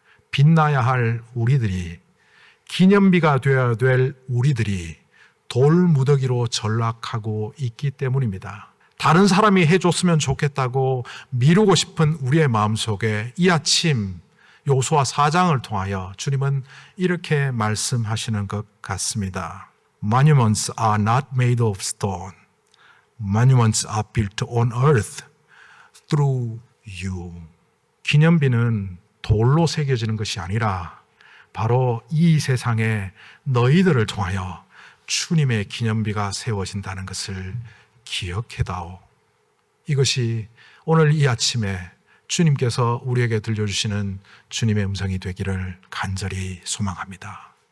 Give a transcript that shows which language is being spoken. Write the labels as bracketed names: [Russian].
[Korean] 빛나야 할 우리들이, 기념비가 되어야 될 우리들이 돌무더기로 전락하고 있기 때문입니다. 다른 사람이 해줬으면 좋겠다고 미루고 싶은 우리의 마음속에 이 아침 요수아 4장을 통하여 주님은 이렇게 말씀하시는 것 같습니다. [English] Monuments are not made of stone. Monuments are built on earth through you. [Korean] 기념비는 돌로 새겨지는 것이 아니라 바로 이 세상에 너희들을 통하여 주님의 기념비가 세워진다는 것을 기억해다오. 이것이 오늘 이 아침에 주님께서 우리에게 들려주시는 주님의 음성이 되기를 간절히 소망합니다.